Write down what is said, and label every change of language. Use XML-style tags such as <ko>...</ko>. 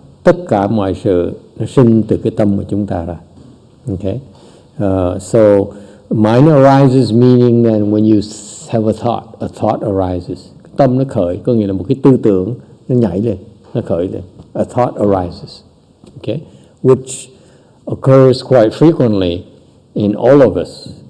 <vi>Tất cả mọi sự nó sinh từ cái tâm của chúng ta ra.</vi> <en>Okay? So mind arises meaning that when you have a thought arises.</en> <vi>Tâm nó khởi, có nghĩa là một cái tư tưởng nó nhảy lên, nó khởi lên.</vi> <en>A thought arises. Okay? Which occurs quite frequently in all of us.</en>